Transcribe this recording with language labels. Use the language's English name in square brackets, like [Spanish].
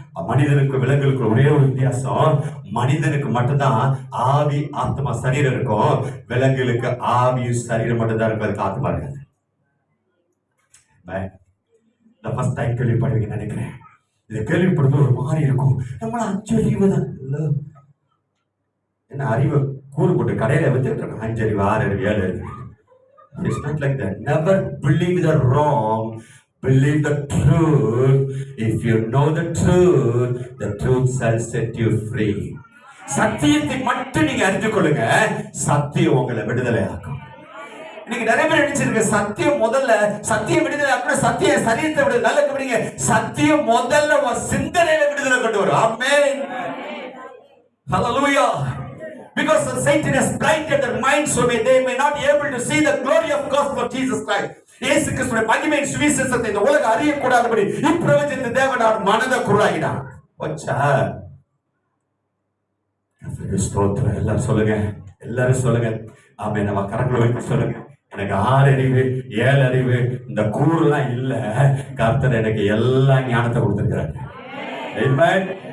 [Tamil] மனிதனுக்கு விலங்குகளுக்கு ஒரே ஒரு வித்தியாசம், மனிதனுக்கு மட்டும்தான் ஆவி ஆத்மா சரீரம் இருக்கும், விலங்குகளுக்கு ஆவியும் சரீரம் மட்டும்தான் இருக்கும், அதுக்கு ஆத்மா இருக்காது. நான் ஃபர்ஸ்ட் டைம் கேள்விப்படுவீங்கன்னு நினைக்கிறேன். இதை கேள்விப்படுறது ஒரு மாதிரி இருக்கும். நம்மள 5 அறிவு தான் என்ன அறிவை கூறு போட்டு கடையில வச்சுட்டு இருக்கோம். 5 அறிவு 6 அறிவு 7 அறிவு. [English] It's not like that. Never believe the wrong. Believe the truth. If you know the truth shall set you free. [Tamil] சத்தியத்தை மட்டும் நீங்க அறிந்து கொள்ளுங்க, சத்தியம் உங்களை விடுதலை ஆக்கும். நீங்க நிறைய பேர் நினைச்சிருக்க சத்தியம் முதல்ல, சத்தியம் விடுதலை ஆக்கணும், சத்தியம் சரீரத்தை விடுதலை. நல்லா கவனிங்க, சத்தியம் முதல்ல உன் சிந்தனையில விடுதலை கொண்டு வரும். ஆமென். [English] Hallelujah. Because Satan has blinded their minds so they may not be able to see the glory of gospel of Jesus Christ. [Tamil] இயேசு கிறிஸ்துவின் மகிமையின் சுவிசேஷத்தை இந்த உலகம் அறியக்கூடாதபடி இப்பிரபஞ்சத்தின் தேவனார் மனதை குருடாக்கினான். வச்சா ஸ்தோத்திரம். எல்லாரும் சொல்லுங்க, எல்லாரும் சொல்லுங்க. ஆமென். நம்ம கரங்களை வைத்து சொல்லுங்க, எனக்கு 6 அறிவு 7 அறிவு இந்த கூறுலாம் இல்ல, கர்த்தர் எனக்கு எல்லா ஞானத்தை கொடுத்திருக்கிறாரு. ஆமென்.